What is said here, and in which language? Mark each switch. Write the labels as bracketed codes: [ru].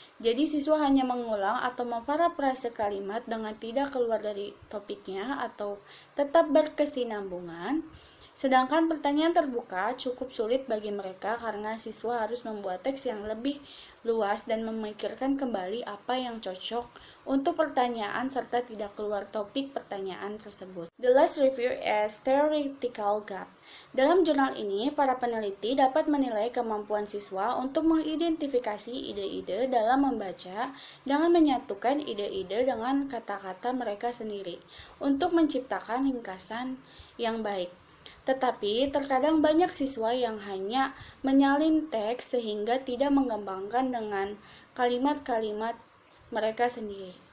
[id] Jadi siswa hanya mengulang atau memparafrase kalimat dengan tidak keluar dari topiknya atau tetap berkesinambungan. Sedangkan pertanyaan terbuka cukup sulit bagi mereka karena siswa harus membuat teks yang lebih luas dan memikirkan kembali apa yang cocok untuk pertanyaan serta tidak keluar topik pertanyaan tersebut. [en] The last review is theoretical gap. [id] Dalam jurnal ini, para peneliti dapat menilai kemampuan siswa untuk mengidentifikasi ide-ide dalam membaca dengan menyatukan ide-ide dengan kata-kata mereka sendiri untuk menciptakan ringkasan yang baik. Tetapi terkadang banyak siswa yang hanya menyalin teks sehingga tidak mengembangkan dengan kalimat-kalimat mereka sendiri.